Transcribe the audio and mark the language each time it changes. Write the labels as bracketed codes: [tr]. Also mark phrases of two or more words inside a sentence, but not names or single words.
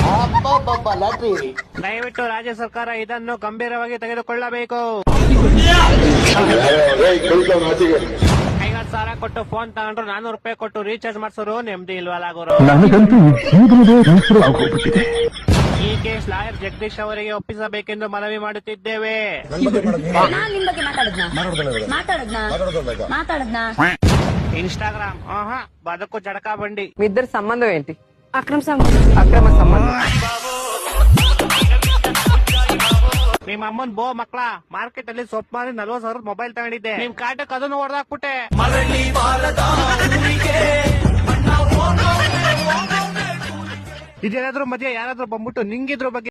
[kn] ದಯವಿಟ್ಟು ರಾಜ್ಯ ಸರ್ಕಾರ ಇದನ್ನು ಗಂಭೀರವಾಗಿ ತೆಗೆದುಕೊಳ್ಳಬೇಕು. 50,000 ಕೊಟ್ಟು ಫೋನ್ ತಗೊಂಡ್ರು 400 ರೂಪಾಯಿ ಕೊಟ್ಟು ರೀಚಾರ್ಜ್ ಮಾಡ್ಸೋರು ನೆಮ್ಮದಿ ಇಲ್ವಲ್ಲ ಗುರು. ಈ [en] case lawyer [kn] ಜಗದೀಶ್ ಅವರಿಗೆ ಒಪ್ಪಿಸಬೇಕೆಂದು ಮನವಿ ಮಾಡುತ್ತಿದ್ದೇವೆ. [te] ఇన్స్టాగ్రామ్ బతుకు జడకా బండి. మీ ఇద్దరు సంబంధం ఏంటి? అక్రమ సంబంధం. అక్రమ సంబంధం. [kn] ನಿಮ್ಮ ಅಮ್ಮನ್ ಬೋ ಮಕ್ಳ ಮಾರ್ಕೆಟ್ ಅಲ್ಲಿ ಸೊಪ್ಪು ಮಾರಿ 40,000 ಮೊಬೈಲ್ ತಗೊಂಡಿದ್ದೆ. ನಿಮ್ ಕಾಟಕ್ ಅದನ್ನು ಹೊಡೆದಾಕ್ಬಿಟ್ಟೆ. ಇದೇನಾದ್ರೂ ಮಧ್ಯೆ ಯಾರಾದ್ರೂ ಬಂದ್ಬಿಟ್ಟು ನಿಂಗಿದ್ರ ಬಗ್ಗೆ